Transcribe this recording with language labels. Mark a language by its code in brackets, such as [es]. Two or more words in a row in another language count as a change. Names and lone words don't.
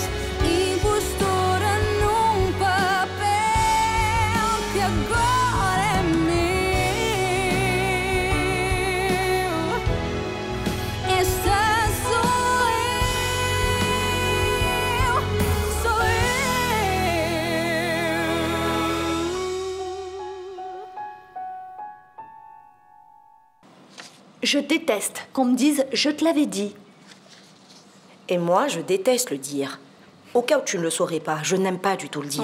[pt] Impostora num papel que agora é meu. Esta sou eu, sou eu. [fr] Je déteste qu'on me dise « je te l'avais dit ». Et moi, je déteste le dire. Au cas où tu ne le saurais pas, je n'aime pas du tout le dire.